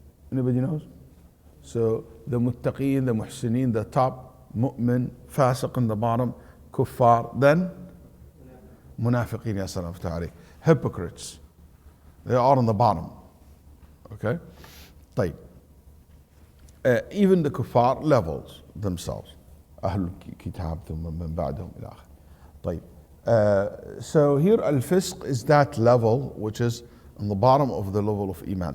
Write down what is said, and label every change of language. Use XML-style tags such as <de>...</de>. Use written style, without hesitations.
<en>Anybody knows? So the Muttaqeen, the Muhsineen, the top, Mu'min, Fasiq in the bottom, Kuffar, then Munafiqeen, ya salam ta'alayk. Hypocrites. They are on the bottom. Okay? طيب. Even the Kuffar levels themselves.</en> <ar>أهل الكتاب ثم من بعدهم إلى آخر. طيب.</ar> <en>So here al-fisq is that level which is on the bottom of the level of iman.</en>